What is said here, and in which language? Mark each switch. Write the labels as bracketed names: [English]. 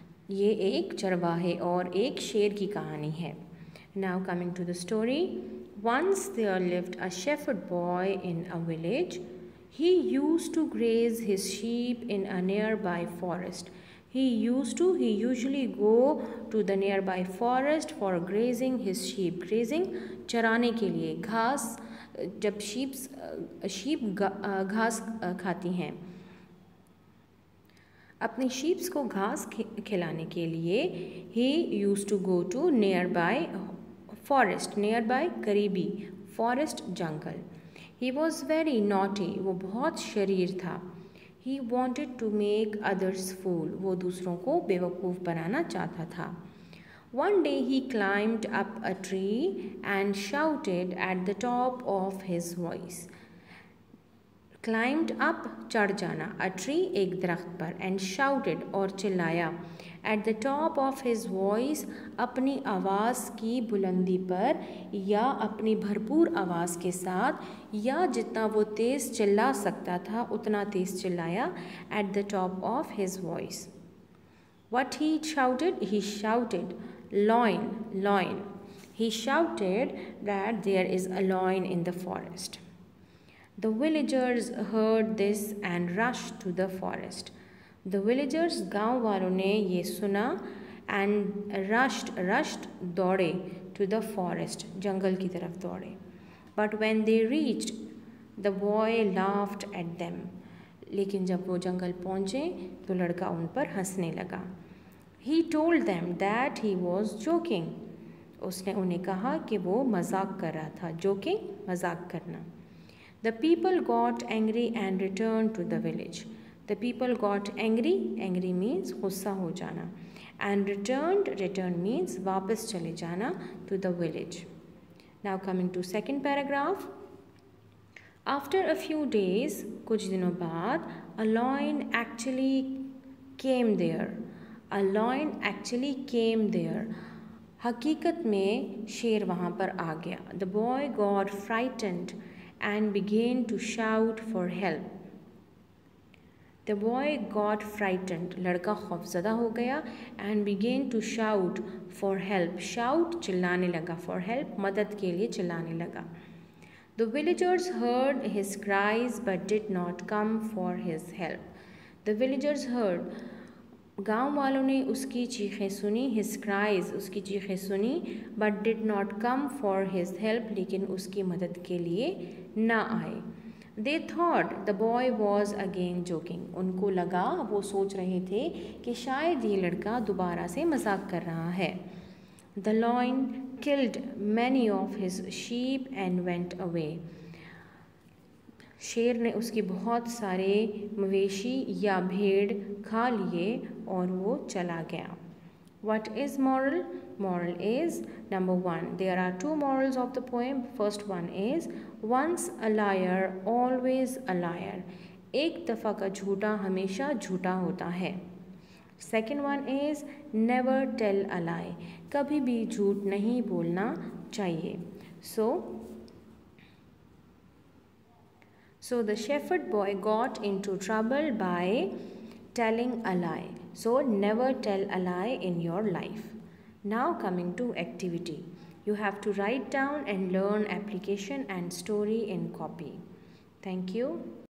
[Hindi] ये एक चरवाहे और एक शेर की कहानी है. [English] Now coming to the story. Once there lived a shepherd boy in a village. He used to graze his sheep in a nearby forest. He usually go to the nearby forest for grazing his sheep. [Hindi] Grazing चराने के लिए, घास, जब sheep घास खाती हैं, अपनी sheeps को घास खिलाने के लिए [English] he used to go to nearby forest, [Hindi] nearby करीबी, forest jungle. [English] He was very naughty, [Hindi] वो बहुत शरीर था. [English] He wanted to make others fool, [Hindi] वो दूसरों को बेवकूफ़ बनाना चाहता था. [English] One day he climbed up a tree and shouted at the top of his voice. Climbed up, [Hindi] चढ़ जाना, [English] a tree, [Hindi] एक दरख्त पर, [English] and shouted, [Hindi] और चिल्लाया, [English] at the top of his voice, [Hindi] अपनी आवाज़ की बुलंदी पर, या अपनी भरपूर आवाज़ के साथ, या जितना वो तेज़ चिल्ला सकता था उतना तेज़ चिल्लाया, at the top of his voice. [English] What he shouted? He shouted, loin, loin. He shouted that there is a lion in the forest. The villagers heard this and rushed to the forest. The villagers, [Hindi] गाँव वालों ने ये सुना, [English] and rushed [Hindi] दौड़े, [English] to the forest, [Hindi] जंगल की तरफ दौड़े. [English] But when they reached, the boy laughed at them. [Hindi] लेकिन जब वो जंगल पहुँचे तो लड़का उन पर हंसने लगा. [English] He told them that he was joking. [Hindi] उसने उन्हें कहा कि वो मजाक कर रहा था. Joking, मजाक करना. [English] The people got angry and returned to the village. The people got angry. Angry means [Hindi] गुस्सा हो जाना. [English] And return means [Hindi] वापस चले जाना, [English] to the village. Now coming to second paragraph. After a few days, [Hindi] कुछ दिनों बाद, [English] a lion actually came there. A lion actually came there. [Hindi] हकीकत में शेर वहाँ पर आ गया. [English] The boy got frightened and began to shout for help. The boy got frightened, [Hindi] लड़का खौफज़दा हो गया, [English] and began to shout for help. [Hindi] Shout चिल्लाने लगा, [English] for help [Hindi] मदद के लिए चिल्लाने लगा. [English] The villagers heard his cries but did not come for his help. The villagers heard, [Hindi] गाँव वालों ने उसकी चीखें सुनी, [English] his cries, [Hindi] उसकी चीखें सुनी, [English] but did not come for his help, [Hindi] लेकिन उसकी मदद के लिए ना आए. [English] They thought the boy was again joking. [Hindi] उनको लगा, वो सोच रहे थे कि शायद ये लड़का दोबारा से मजाक कर रहा है. [English] The lion killed many of his sheep and went away. [Hindi] शेर ने उसकी बहुत सारे मवेशी या भेड़ खा लिए और वो चला गया. [English] What is moral? Moral is number 1. There are 2 morals of the poem. First one is once a liar, always a liar. [Hindi] एक दफ़ा का झूठा हमेशा झूठा होता है. [English] Second one is never tell a lie. [Hindi] कभी भी झूठ नहीं बोलना चाहिए. [English] So the shepherd boy got into trouble by telling a lie. So never tell a lie in your life. Now coming to activity. You have to write down and learn application and story in copy. Thank you.